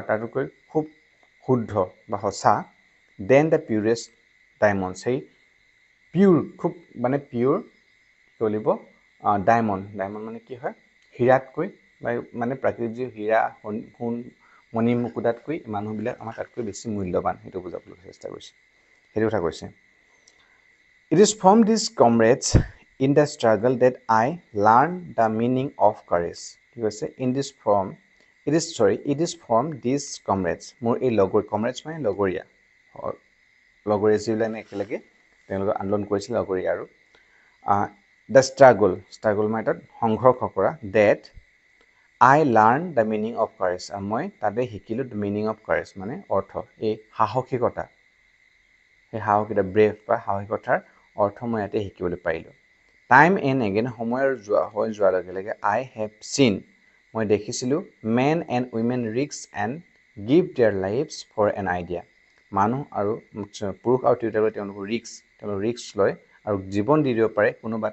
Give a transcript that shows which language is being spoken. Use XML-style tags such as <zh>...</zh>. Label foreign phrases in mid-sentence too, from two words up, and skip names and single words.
<as>তাতকৈ খুব শুদ্ধ বা সঁচা</as> <en>then the purest diamond</en> <as>সেই পিউৰ খুব মানে পিউৰ কি কৰিব ডায়মণ্ড মানে কি হয় হীৰাতকৈ বা মানে প্ৰাকৃতিক যি হীৰা সোণ মণি মুকুতাতকৈ মানুহবিলাক আমাৰ তাতকৈ বেছি মূল্যৱান সেইটো বুজাবলৈ চেষ্টা কৰিছে সেইটো কথা কৈছে</as> <en>It is from these comrades in the struggle that I learned the meaning of courage.</en> <as>কি কৈছে</as> <en>it is from these comrades</en> <as>মোৰ এই comrades মানে লগৰীয়া যিবিলাক একেলগে তেওঁলোকে আন্দোলন কৰিছিল লগৰীয়া আৰু</as> <en>the struggle</en> <as>মানে তাত সংঘৰ্ষ কৰা</as> <en>that I learned the meaning of courage</en> <as>মই তাতে শিকিলোঁ</as> <en>the meaning of courage</en> <as>মানে অৰ্থ এই সাহসিকতা সেই সাহসিকতা ব্ৰেভ বা সাহসিকতাৰ অৰ্থ মই ইয়াতে শিকিবলৈ পাৰিলোঁ</as> <en>time and again</en> <as>সময়ৰ যোৱাৰ লগে লগে</as> <en>I have seen</en> <as>মই দেখিছিলোঁ</as> <en>men and women risk and give their lives for an idea</en> <as>মানুহ আৰু পুৰুষ আৰু তিৰোতাবোৰে তেওঁলোকৰ ৰিস্ক লয় আৰু জীৱন দি দিব পাৰে কোনোবা</as>